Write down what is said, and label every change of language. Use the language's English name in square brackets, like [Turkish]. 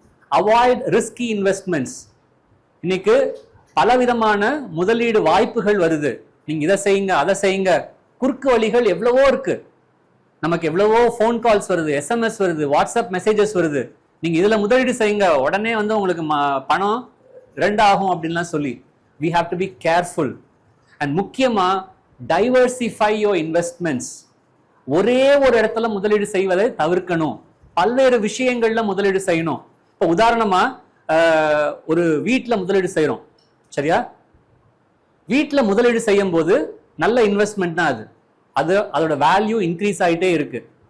[Tamil] Avoid risky investments. இன்னைக்கு பலவிதமான முதலீடு வாய்ப்புகள் வருது. நீங்க இதை செய்யுங்க, அதை செய்யுங்க. குறுக்கு வழிகள் எவ்வளவோ இருக்கு. நமக்கு எவ்வளவோ ஃபோன் கால்ஸ் வருது, SMS வருது, வாட்ஸ்அப் மெசேஜஸ் வருது. நீங்க இதுல முதலீடு செய்யுங்க, உடனே வந்து உங்களுக்கு பணம் 2 ஆகும் அப்படின்லாம் சொல்லி [English] we have to be careful. and முக்கியமா diversify your investments. [Tamil] ஒரே ஒரு இடத்துல முதலீடு செய்வதை தவிர்க்கணும். பல்வேறு விஷயங்கள்ல முதலீடு செய்யணும். இப்போ உதாரணமா ஒரு வீட்டில் முதலீடு செய்யறோம், சரியா? வீட்டில் முதலீடு செய்யும் போது நல்ல இன்வெஸ்ட்மெண்ட் தான் அது அதோட வேல்யூ இன்க்ரீஸ் ஆகிட்டே இருக்கு.